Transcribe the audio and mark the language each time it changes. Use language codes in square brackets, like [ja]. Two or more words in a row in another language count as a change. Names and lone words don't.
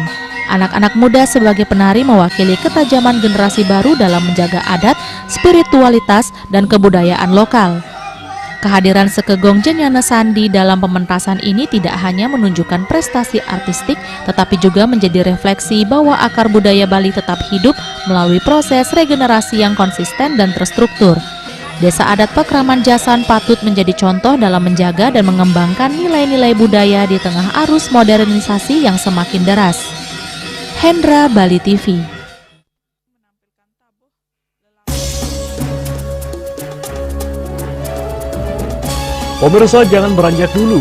[id] Anak-anak muda sebagai penari mewakili ketajaman generasi baru dalam menjaga adat, spiritualitas, dan kebudayaan lokal. Kehadiran Sekegong Jenjana Sandi dalam pementasan ini tidak hanya menunjukkan prestasi artistik, tetapi juga menjadi refleksi bahwa akar budaya Bali tetap hidup melalui proses regenerasi yang konsisten dan terstruktur. Desa adat Pakraman Jasan patut menjadi contoh dalam menjaga dan mengembangkan nilai-nilai budaya di tengah arus modernisasi yang semakin deras. Hendra, Bali TV. Pemirsa, jangan beranjak dulu.